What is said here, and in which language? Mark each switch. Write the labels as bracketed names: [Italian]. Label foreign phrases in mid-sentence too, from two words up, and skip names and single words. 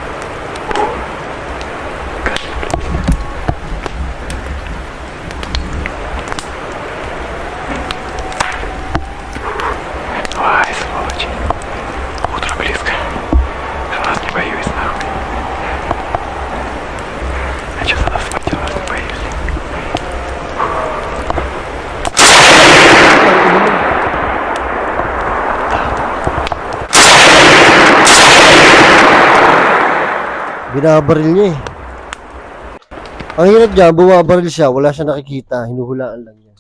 [Russian] Ай, сволочи. Утро близко. Вас не боюсь, нахуй. А чё за нас спать, вас не боюсь? [Filipino] Binabaril niya eh. Ang hirap dyan, bumabaril siya, wala siya nakikita, hinuhulaan lang niya.